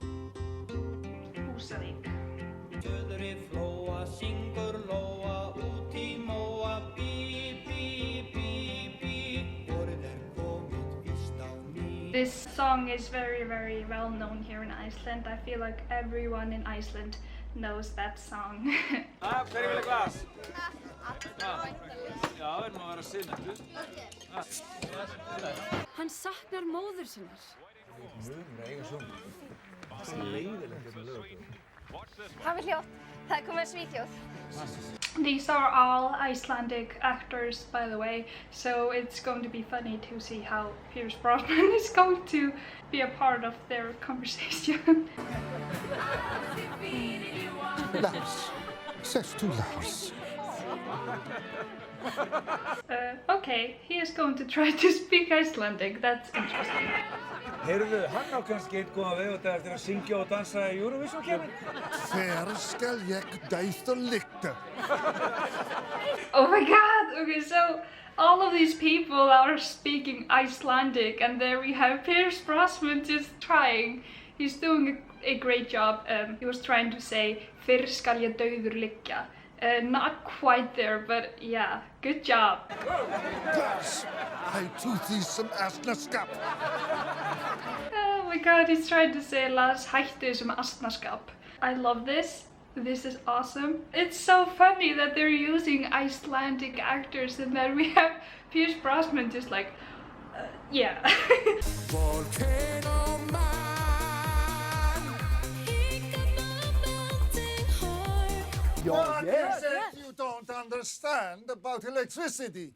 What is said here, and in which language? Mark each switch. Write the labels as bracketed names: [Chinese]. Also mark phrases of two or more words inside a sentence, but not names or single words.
[English] This song is very well known here in Iceland. I feel like everyone in Iceland knows that song. [Icelandic] Hann saknar móður sinnar. Hafi hljótt, það komið svíþjóð. [English] These are all Icelandic actors, by the way, so it's going to be funny to see how Pierce Brosnan is going to be a part of their conversation. Lars, says to Lars. Okay, he is going to try to speak Icelandic. That's interesting. [Icelandic] Heyrðu, hann á kannski einn góðan veg og það eftir að syngja og dansa í Eurovision keppninni. Hver skal ég dæsta lykta? [English] Oh my god! Okay, so all of these people are speaking Icelandic, and there we have Pierce Brosnan just trying. He's doing a great job. He was trying to say [Icelandic] Fyrr skal ég dauður liggja. [English] Not quite there, but yeah, good job. Lars, I do thee some asnaskap. Oh my god, he's trying to say [Icelandic] Lars hættu sem asnaskap. [English] I love this. This is awesome. It's so funny that they're using Icelandic actors and then we have Pierce Brosnan just like, yeah. Volcano man. What is it you don't understand about electricity?